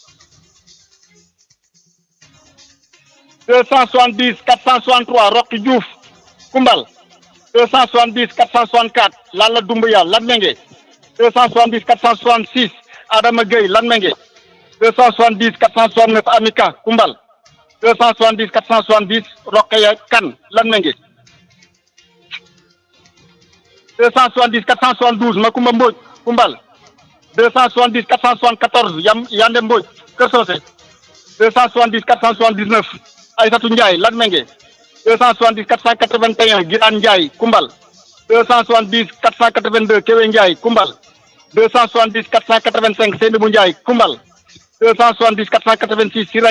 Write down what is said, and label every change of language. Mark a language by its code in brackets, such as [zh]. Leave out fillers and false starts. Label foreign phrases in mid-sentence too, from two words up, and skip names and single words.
[fr] 270 463 Rocky Diouf Koumbal 270 464 Lalla Doumbouya Lanmengue 270 466 Adama Gueye Lanmengue 270 469 Amika Koumbal 270 470 Rokhaya Kane Lanmengue 270 472 Makumba Mbodj Koumbal 270 474 Yande Mbodj Keur Socé 270 479 Aïssatou Ndiaye Lanmengue 270 481 Girane Ndiaye Koumbal 270 482 Kewe Ndiaye Koumbal 270 485 Seynabou Ndiaye Koumbal 270 486 Sira